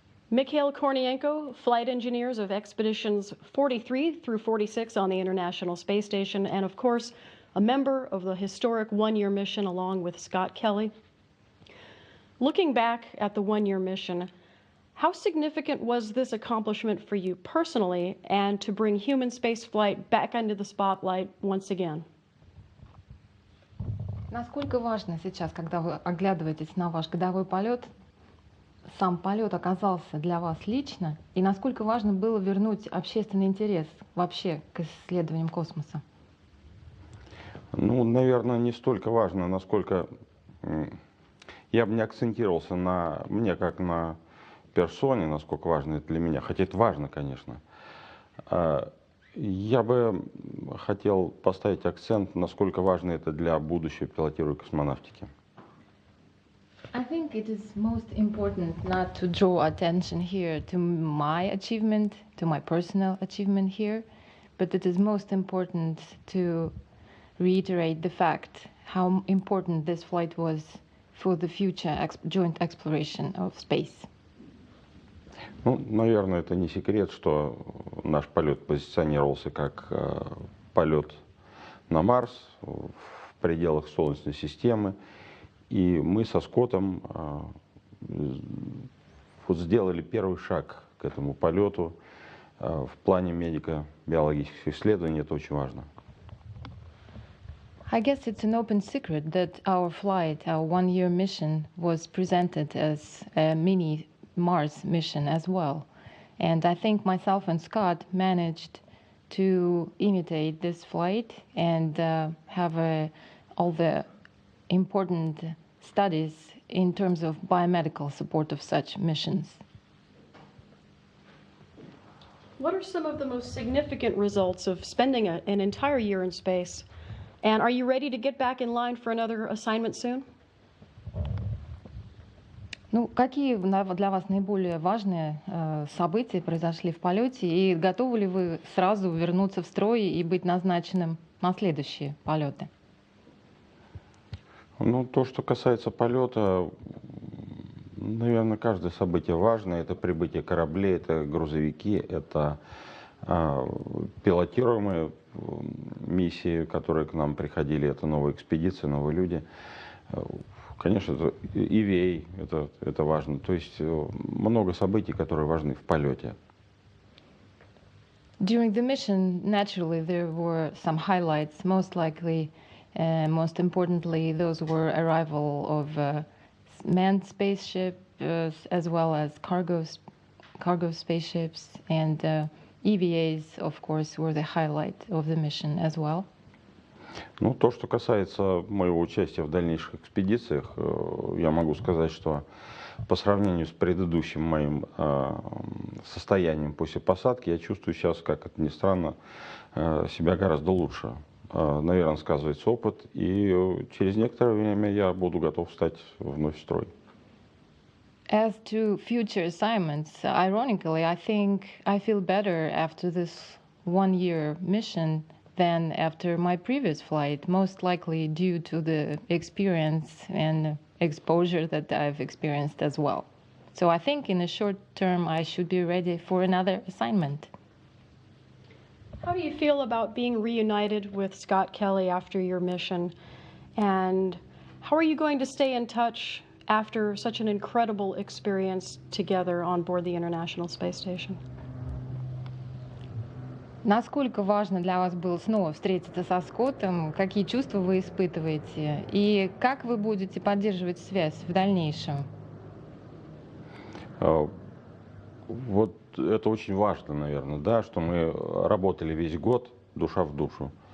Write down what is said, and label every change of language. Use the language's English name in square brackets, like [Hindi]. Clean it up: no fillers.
[English] Mikhail Kornienko, flight engineers of expeditions 43 through 46 on the International Space Station, and of course, a member of the historic one-year mission along with Scott Kelly. Looking back at the one-year mission, how significant was this accomplishment for you personally, and to bring human spaceflight back into the spotlight once again? [Russian] Насколько важно сейчас, когда вы оглядываетесь на ваш годовой полет, сам полет оказался для вас лично, и насколько важно было вернуть общественный интерес вообще к исследованиям космоса? Ну, наверное, не столько важно, насколько я бы не акцентировался на мне как на персоне, насколько важно это для меня, хотя это важно, конечно. Я бы хотел поставить акцент, насколько важно это для будущей пилотируемой космонавтики. [English] I think it is most important not to draw attention here to my achievement, to my personal achievement here, but it is most important to reiterate the fact how important this flight was for the future joint exploration of space. [Russian] Ну, наверное, это не секрет, что наш полет позиционировался как полет на Марс в пределах Солнечной системы. И мы со Скоттом вот сделали первый шаг к этому полету. В плане медико-биологических исследований это очень важно. [English] I guess it's an open secret that our flight, our one-year mission, was presented as a mini Mars mission as well. And I think myself and Scott managed to imitate this flight and have all the important studies in terms of biomedical support of such missions. What are some of the most significant results of spending an entire year in space? And are you ready to get back in line for another assignment soon? [Russian] Ну, какие для вас наиболее важные события произошли в полете, и готовы ли вы сразу вернуться в строй и быть назначенным на следующие полеты? Ну, то, что касается полета, наверное, каждое событие важно. Это прибытие кораблей, это грузовики, это пилотируемые миссии, которые к нам приходили, это новые экспедиции, новые люди. Конечно, это EVA, это важно. То есть много событий, которые важны в полете. [English] During the mission, naturally, there were some highlights. Most likely, most importantly, those were arrival of manned spaceship as well as cargo spaceships, and EVAs, of course, were the highlight of the mission as well. [Russian] Ну, то, что касается моего участия в дальнейших экспедициях, я могу сказать, что по сравнению с предыдущим моим состоянием после посадки, я чувствую сейчас, как это ни странно, себя гораздо лучше. Наверное, сказывается опыт, и через некоторое время я буду готов встать вновь в строй. [English] As to future assignments, ironically, I think I feel better after this one-year mission than after my previous flight, most likely due to the experience and exposure that I've experienced as well. So I think in the short term, I should be ready for another assignment. How do you feel about being reunited with Scott Kelly after your mission? And how are you going to stay in touch after such an incredible experience together on board the International Space Station? [Russian] Насколько важно для вас было снова встретиться со Скоттом? Какие чувства вы испытываете? И как вы будете поддерживать связь в дальнейшем? Вот это очень важно, наверное, да, что мы работали весь год, душа в душу.